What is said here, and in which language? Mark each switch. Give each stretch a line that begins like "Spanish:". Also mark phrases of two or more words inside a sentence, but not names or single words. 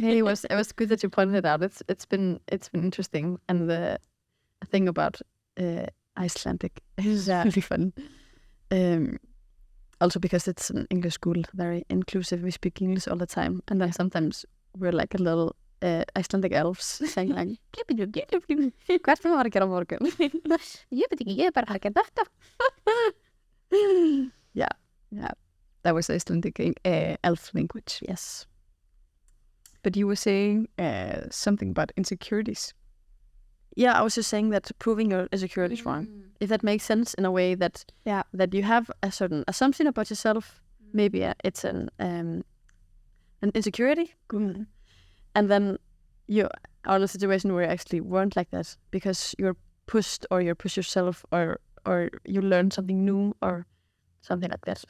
English: It was good that you pointed it out. It's been interesting, and the thing about Icelandic is really fun. Also because it's an English school, very inclusive. We speak English all the time, and then sometimes we're like a little Icelandic elves saying like,
Icelandic: "Hvert var að gera á morgun?" Ég veit ekki, ég bara að gera þetta.
English: Yeah. That was Icelandic elf language. Yes. But you were saying something about insecurities. Yeah, I was just saying that proving your insecurity is wrong. If that makes sense in a way that that you have a certain assumption about yourself, maybe it's an insecurity, and then you are in a situation where you actually weren't like that because you're pushed or you push yourself or you learn something new or something like that.